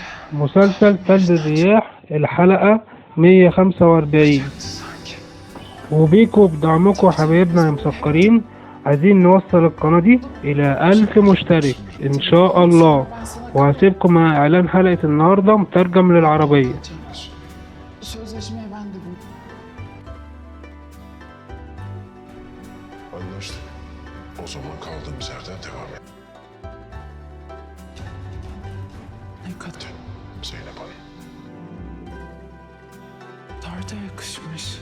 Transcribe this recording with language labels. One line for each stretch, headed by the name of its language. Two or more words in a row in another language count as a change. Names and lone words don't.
Arabic: مسلسل سد الرياح الحلقة 145. وبيكو بدعمكم حبايبنا يا مسكرين، عايزين نوصل القناة دي إلى 1000 مشترك إن شاء الله. وهسيبكم مع إعلان حلقة النهاردة مترجم للعربية.
Turkish: Sözleşmeye ben de bu. Anlaştık. O zaman kaldığımız yerden devam et. Ne kadar Zeynep Hanım. tarta yakışmış.